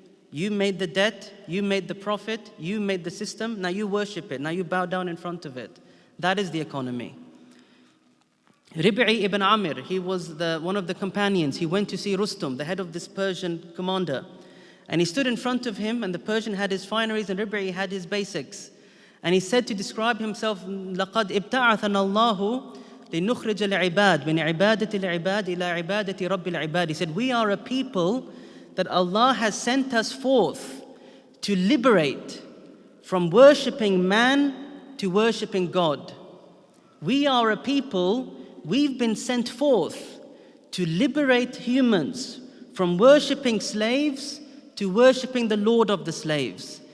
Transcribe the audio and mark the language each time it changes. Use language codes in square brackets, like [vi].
[en] You made the debt, you made the profit, you made the system, now you worship it, now you bow down in front of it. That is the economy. Rib'i ibn Amir, he was one of the companions. He went to see Rustum, the head of this Persian commander. And he stood in front of him, and the Persian had his fineries and Rib'i had his basics. And he said to describe himself, [ar] لَقَدْ إِبْتَعَثَنَا اللَّهُ لِنُخْرِجَ الْعِبَادِ مِنْ عِبَادَةِ الْعِبَادِ إِلَىٰ عِبَادَةِ رَبِّ الْعِبَادِ. [en] He said, we are a people that Allah has sent us forth to liberate from worshipping man to worshipping God. We are a people, we've been sent forth to liberate humans from worshipping slaves to worshipping the Lord of the slaves.